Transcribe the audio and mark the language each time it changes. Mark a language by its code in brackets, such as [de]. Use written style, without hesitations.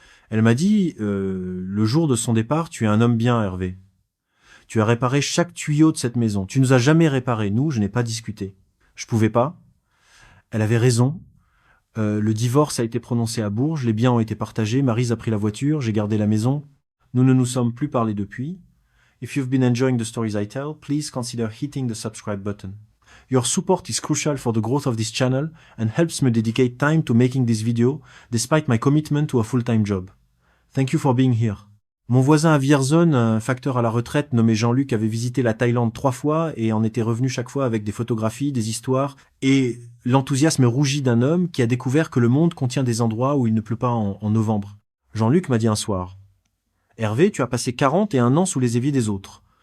[fr] Elle m'a dit, le jour de son départ, tu es un homme bien, Hervé. Tu as réparé chaque tuyau de cette maison. Tu nous as jamais réparé. Nous, je n'ai pas discuté. Je pouvais pas. Elle avait raison. Le divorce a été prononcé à Bourges. Les biens ont été partagés. Maryse a pris la voiture. J'ai gardé la maison. Nous ne nous sommes plus parlé depuis. [en] If you've been enjoying the stories I tell, please consider hitting the subscribe button. Your support is crucial for the growth of this channel and helps me dedicate time to making this video despite my commitment to a full-time job. Thank you for being here. [fr] Mon voisin à Vierzon, un facteur à la retraite nommé Jean-Luc, avait visité la Thaïlande 3 fois et en était revenu chaque fois avec des photographies, des histoires et l'enthousiasme rougi d'un homme qui a découvert que le monde contient des endroits où il ne pleut pas en novembre. Jean-Luc m'a dit un soir, « Hervé, tu as passé 41 ans sous les éviers des autres.